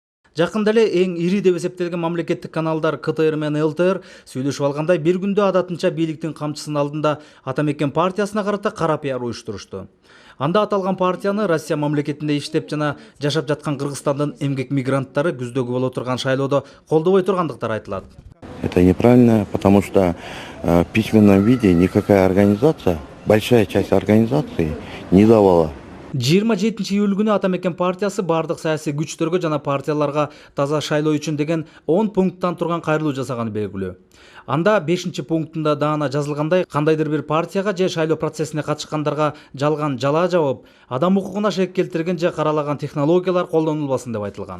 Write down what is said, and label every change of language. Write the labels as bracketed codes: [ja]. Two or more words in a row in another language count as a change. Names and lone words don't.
[ky] Жакында эле эң ири деп эсептелген мамлекеттик каналдар КТР менен ЛТР сүйлөшүп алгандай бир күндө адатынча бийликтин камчысынын алдында Ата мекен партиясына карата кара пиар уюштурушту. Анда аталган партияны Россия мамлекетинде иштеп жана жашап жаткан Кыргызстандын эмгек мигранттары күздөгү боло турган шайлоодо колдобой тургандыктары айтылат. [ru] Это неправильно, потому что в письменном виде никакая организация, большая часть организации не давала. [ky] 27 июль күнү Ата мекен партиясы бардык саясий күчтөргө жана партияларга таза шайлоо үчүн деген 10 пункттан турган кайрылуу жасаганы белгилүү. Анда 5 пунктунда даана жазылгандай, кандайдыр бир партияга же шайлоо процессине катышкандарга жалган жалаа жабып, адам укугуна шек келтирген же каралаган технологиялар колдонулбасын деп айтылган.